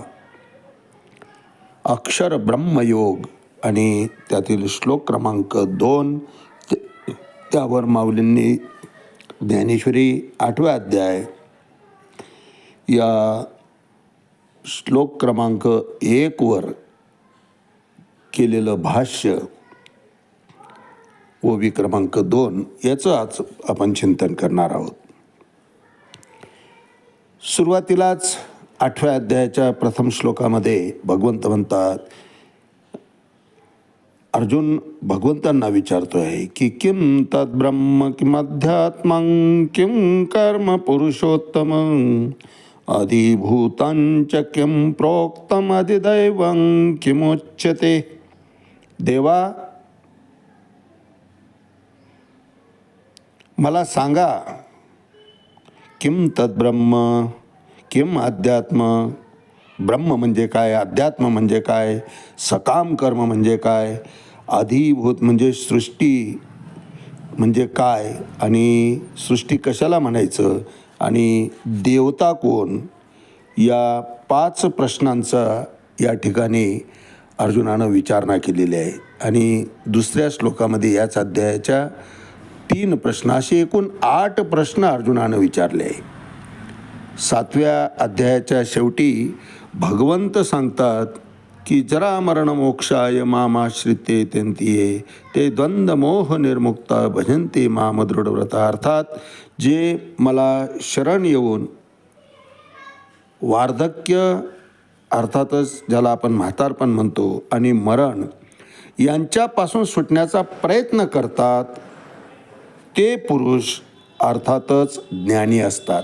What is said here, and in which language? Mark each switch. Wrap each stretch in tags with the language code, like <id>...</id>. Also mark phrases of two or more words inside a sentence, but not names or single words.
<mr>अक्षर ब्रह्मयोग आणि त्यातील श्लोक क्रमांक 2 त्यावर माऊलींनी ज्ञानेश्वरी 8व्या अध्याय या श्लोक क्रमांक 1 वर केलेलं भाष्य ओवी क्रमांक 2 याचं आज आपण चिंतन करणार आहोत. सुरुवातीलाच 8व्या अध्यायाच्या प्रथम श्लोकामध्ये भगवंत म्हणतात, अर्जुन भगवंतांना विचारतो आहे की</mr> <sa>किम तद ब्रह्म किम अध्यात्मं किम कर्म पुरुषोत्तम अधिभूतांच किम प्रोक्तम अधिदैवं किमुच्यते.</sa> <mr>देवा, मला सांगा,</mr> <sa>किम तद्ब्रह्म, किम अध्यात्म,</sa> <mr>ब्रह्म म्हणजे काय, अध्यात्म म्हणजे काय, सकाम कर्म म्हणजे काय, अधिभूत म्हणजे सृष्टी म्हणजे काय, आणि सृष्टी कशाला म्हणायचं, आणि देवता कोण, या 5 प्रश्नांचा या ठिकाणी अर्जुनानं विचारणा केलेली आहे. आणि दुसऱ्या श्लोकामध्ये याच अध्यायाच्या 3 प्रश्न, असे एकूण 8 प्रश्न अर्जुनानं विचारले आहे. 7व्या अध्यायाच्या शेवटी भगवंत सांगतात की</mr> <sa>जरा मरण मोक्षाय मामाश्रिते तेंतिये ते द्वंद्व मोह निर्मुक्ता भजन्ते माम दृढव्रता.</sa> <mr>अर्थात जे मला शरण येऊन वार्धक्य, अर्थातच ज्याला आपण म्हातारपण म्हणतो, आणि मरण यांच्यापासून सुटण्याचा प्रयत्न करतात ते पुरुष अर्थातच ज्ञानी असतात.</mr>